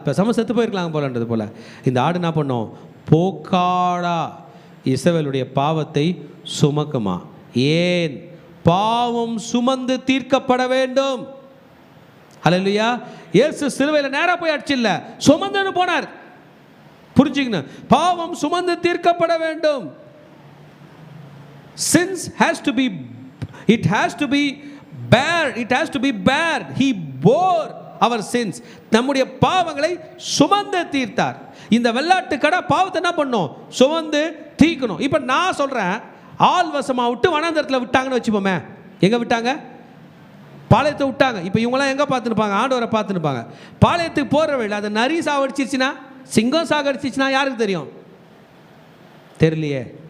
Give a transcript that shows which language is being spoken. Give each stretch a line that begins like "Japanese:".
Tamil: பேசாமல் செத்து போயிருக்கலாங்க போலன்றது போல் இந்த ஆடு என்ன பண்ணும்? போக்காடா இஸ்ரவேலுடைய பாவத்தை சுமக்குமா? ஏன்? பாவம் சுமந்து தீர்க்கப்பட வேண்டும். அல்லேலூயா. இயேசு சிலுவையில் நேராக போய் அடிச்சில்ல, சுமந்துன்னு போனார். புரிஞ்சுக்கணும், பாவம் சுமந்து தீர்க்கப்பட வேண்டும்.
English: Sins has to be, it has to be bared, it has to be bared. He bore our sins.
Tamil: நம்முடைய பாவங்களை சுமந்து தீர்த்தார். இந்த வெள்ளாட்டு கடை பாவத்தை என்ன பண்ணும்? சுமந்து தீர்க்கணும். இப்போ நான் சொல்கிறேன், ஆள் வசமாக விட்டு வனாந்தரத்தில் விட்டாங்கன்னு வச்சுப்போமே. எங்கே விட்டாங்க? பாளையத்தை விட்டாங்க. இப்போ இவங்களாம் எங்கே பார்த்துருப்பாங்க? ஆண்டவரை பார்த்துருப்பாங்க. பாளையத்துக்கு போகிற வழியில் அது நரி சாகடிச்சிருச்சுன்னா, சிங்கம் சாகடிச்சிச்சுன்னா யாருக்கு தெரியும்? தெரியலையே.